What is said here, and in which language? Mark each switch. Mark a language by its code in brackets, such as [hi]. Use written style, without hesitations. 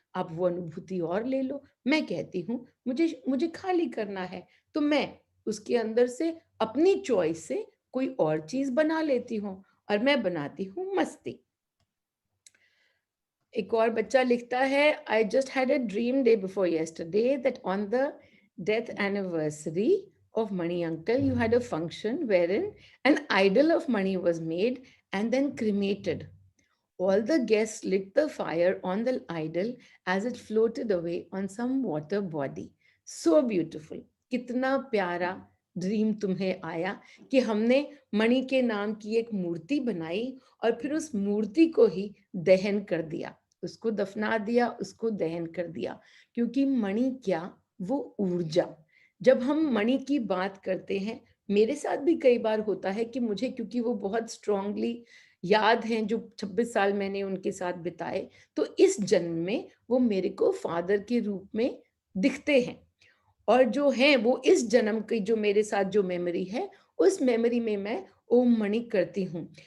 [hi] आप वो अनुभूति और ले लो। मैं कहती हूँ मुझे मुझे खाली करना है, तो मैं उसके अंदर से अपनी चॉइस से कोई और चीज़ बना लेती हूँ और मैं बनाती हूँ मस्ती। एक और बच्चा लिखता है, [en] I just had a dream day before yesterday that on the death anniversary of Mani uncle, you had a function wherein an idol of Mani was made and then cremated. All the guests lit the fire on the idol as it floated away on some water body. So beautiful. [hi] कितना प्यारा dream तुम्हें आया कि हमने मणि के नाम की एक मूर्ति बनाई और फिर उस मूर्ति को ही दहन कर दिया, उसको दफना दिया, उसको दहन कर दिया। क्योंकि मणि क्या, वो ऊर्जा। जब हम मणि की बात करते हैं, मेरे साथ भी कई बार होता है कि मुझे, क्योंकि वो बहुत स्ट्रांगली याद हैं जो 26 साल मैंने उनके साथ बिताए, तो इस जन्म में वो मेरे को फादर के रूप में दिखते हैं और जो हैं वो इस जन्म की जो मेरे साथ जो मेमोरी है, उस मेमोरी में मैं ओम मणि करती हूँ।